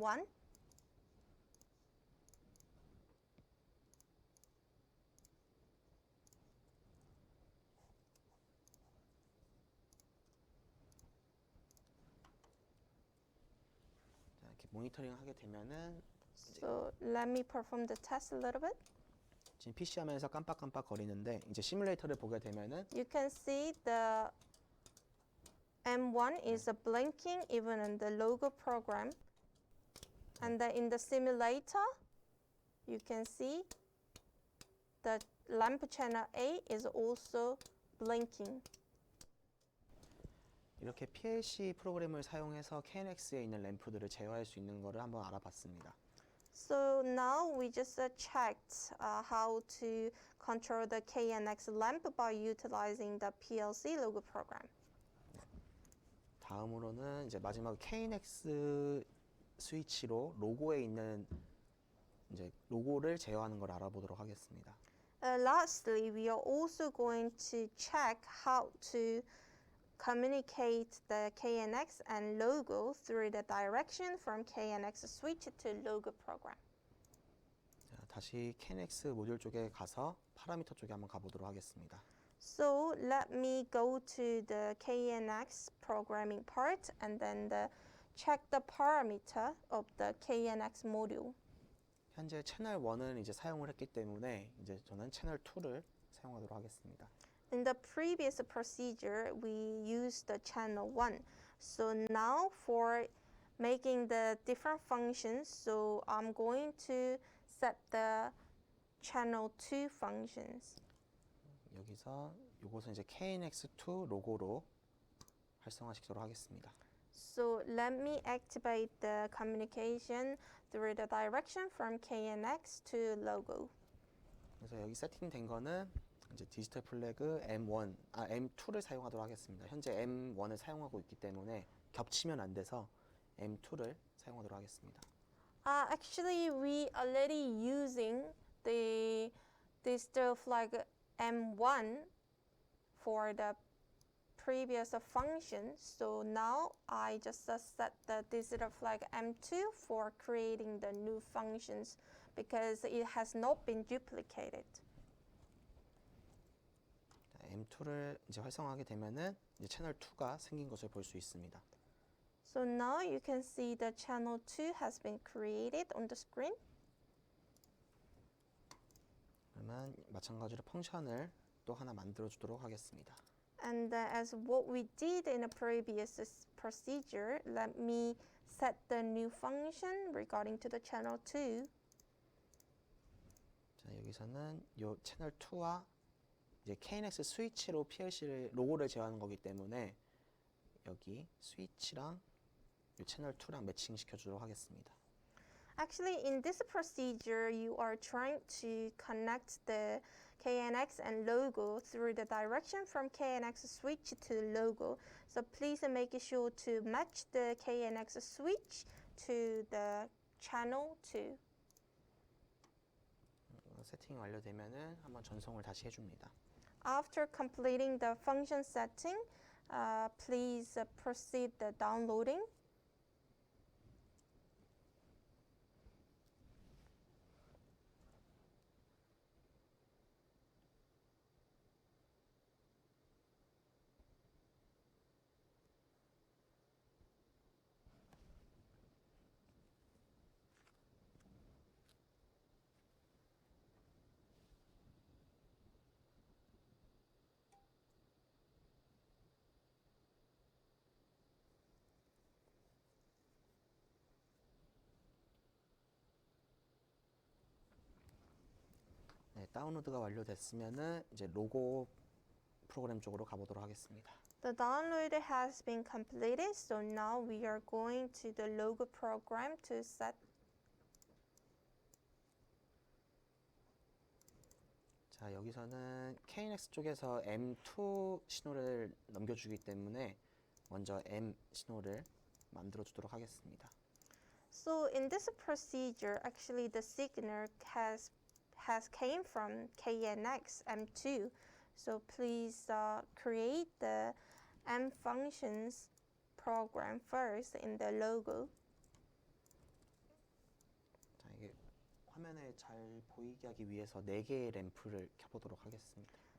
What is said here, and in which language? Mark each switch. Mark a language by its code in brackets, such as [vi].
[ko] 자, 이렇게 모니터링 하게 되면은 [en] So let me perform the test a little bit. [ko] 지금 PC 화면에서 깜빡깜빡 거리는데 이제 시뮬레이터를 보게 되면은 [en] You can see the M1 is blinking even in the logo program. And then in the simulator, you can see the lamp channel A is also blinking. [ko] 이렇게 PLC 프로그램을 사용해서 KNX에 있는 램프들을 제어할 수 있는 거를 한번 알아봤습니다. [en] So now we just checked how to control the KNX lamp by utilizing the PLC logo program. [ko] 다음으로는 이제 마지막 KNX 스위치로 로고에 있는 이제 로고를 제어하는 걸 알아보도록 하겠습니다. [en] Lastly, we are also going to check how to communicate the KNX and logo through the direction from KNX switch to logo program. [ko] 자, 다시 KNX 모듈 쪽에 가서 파라미터 쪽에 한번 가보도록 하겠습니다. [en] So let me go to the KNX programming part and then check the parameter of the KNX module. [ko] 현재 채널 1은 이제 사용을 했기 때문에 이제 저는 채널 2를 사용하도록 하겠습니다. [en] In the previous procedure, we used the channel 1. So now for making the different functions, so I'm going to set the channel 2 functions. [ko] 여기서 이것은 이제 KNX2 로고로 활성화시키도록 하겠습니다. [en] So let me activate the communication through the direction from KNX to logo. [ko] 그래서 여기 세팅된 거는 이제 디지털 플래그 M2를 사용하도록 하겠습니다. 현재 M1을 사용하고 있기 때문에 겹치면 안 돼서 M2를 사용하도록 하겠습니다. [en] Actually, we already using the digital flag M1 for the previous function. So now I just set the digital flag M2 for creating the new functions because it has not been duplicated. [ko] M2를 이제 활성화하게 되면은 이제 채널 2가 생긴 것을 볼 수 있습니다. [en] So now you can see the channel 2 has been created on the screen. [ko] 그러면 마찬가지로 펑션을 또 하나 만들어 주도록 하겠습니다. [en] And as what we did in a previous procedure, let me set the new function regarding to the channel 2. [ko] 자, 여기서는 이 채널 2와 이제 KNX 스위치로 PLC를 로고를 제어하는 거기 때문에 여기 스위치랑 이 채널 2랑 매칭 시켜 주도록 하겠습니다. [en] Actually, in this procedure, you are trying to connect the KNX and logo through the direction from KNX switch to logo. So please make sure to match the KNX switch to the channel 2. [ko] 세팅이 완료되면은 한번 전송을 다시 해줍니다. [en] After completing the function setting, please proceed the downloading. [ko] 네, 다운로드가 완료됐으면은 이제 로고 프로그램 쪽으로 가보도록 하겠습니다. [en] The download has been completed, so now we are going to the logo program to set. [ko] 자, 여기서는 KNX 쪽에서 M2 신호를 넘겨주기 때문에 먼저 M 신호를 만들어 주도록 하겠습니다. [en] So in this procedure, actually the signal has came from KNX M2. So please create the and functions program first in the logo. [ko] 자, 이게 화면에 잘 보이게 하기 위해서 4개의 램프를 켜보도록 하겠습니다.